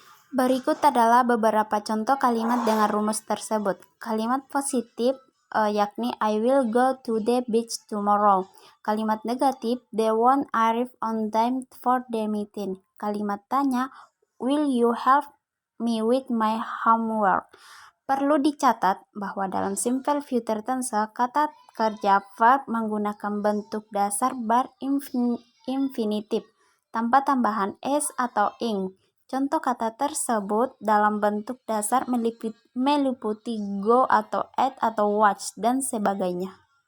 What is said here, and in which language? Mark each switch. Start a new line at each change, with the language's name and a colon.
Indonesian: Berikut adalah beberapa contoh kalimat dengan rumus tersebut. Kalimat positif yakni
English: I will go to the beach tomorrow.
Indonesian: Kalimat negatif
English: they won't arrive on time for the meeting.
Indonesian: Kalimat tanya
English: will you help me with my homework.
Indonesian: Perlu dicatat bahwa dalam simple future tense kata kerja verb menggunakan bentuk dasar bar infinitif tanpa tambahan s atau ing. Contoh kata tersebut dalam bentuk dasar meliputi go atau at atau watch dan sebagainya.